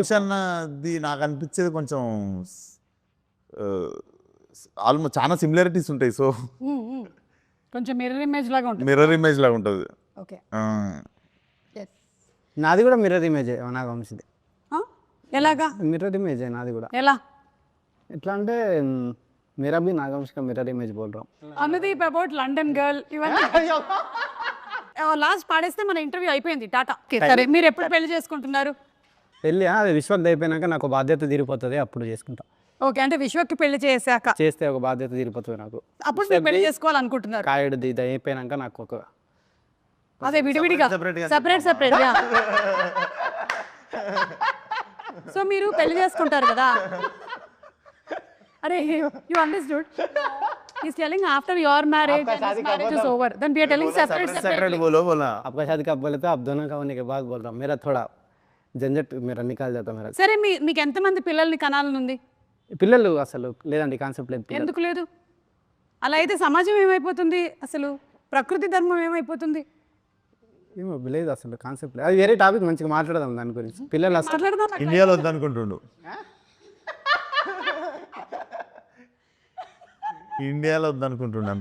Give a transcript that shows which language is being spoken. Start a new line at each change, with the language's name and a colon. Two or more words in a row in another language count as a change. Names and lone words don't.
Telugu: అది నాకు అనిపించేది కొంచెం ఆల్మోస్ట్ చాలా సిమిలారిటీస్ ఉంటాయి. సో కొంచెం
English: mirror image
Telugu: లాగా ఉంటుంది. ఓకే, నాది కూడా
English: mirror image
Telugu: నాగవంశీది. ఎలాగా
English: mirror image
Telugu: నాది కూడా? ఎలా? ఎట్లా అంటే
Hindi: मेरा भी नागवंश का
English: mirror image
Hindi: बोल रहा हूँ.
Telugu: అనుదీప్ అబౌట్ లండన్ గర్ల్ ఇవన్నీ లాస్ట్ పాడేస్తే మన ఇంటర్వ్యూ అయిపోయింది. టాటా. సరే, మీరు ఎప్పుడు పెళ్లి చేసుకుంటున్నారు? పెళ్ళి అది విశ్వక్ అయిపోయినాక నాకు బాధ్యత తీరిపోతుంది, అప్పుడు చేసుకుంటా. ఓకే, అంటే విశ్వక్కి పెళ్లి చేశాక చేస్తే ఒక బాధ్యత తీరిపోతుంది నాకు. అప్పుడు మీరు పెళ్లి చేసుకోవాలనుకుంటున్నారు? కాయడు ఇది అయిపోయినాక నాకు ఒక అదే విడివిడిగా
English: separate. so
Telugu: మీరు పెళ్లి చేసుకుంటారు కదా. అరే,
English: you understood? He's telling after your marriage and his marriage is over, then we are telling separate.
Hindi: बोलो आपका शादी कब बोले तो आप दोनों का होने के बाद बोल रहा हूँ. मेरा थोड़ा झंझट मेरा निकाल जाता मेरा.
Telugu: సరే, మీకు ఎంతమంది పిల్లల్ని కనాలనుంది? పిల్లలు అసలు లేదండి, కాన్సెప్ట్ లేదు. ఎందుకు లేదు? అలా అయితే సమాజం ఏమైపోతుంది? అసలు ప్రకృతి ధర్మం ఏమైపోతుంది? ఏమో లేదు అసలు కాన్సెప్ట్ అది వేరే టాపిక్ మంచిగా మాట్లాడదాం దాని గురించి పిల్లలు అసలు మాట్లాడదాం ఇండియాలో వద్దనుకుంటుండు ఇండియాలో వద్దనుకుంటున్నాను.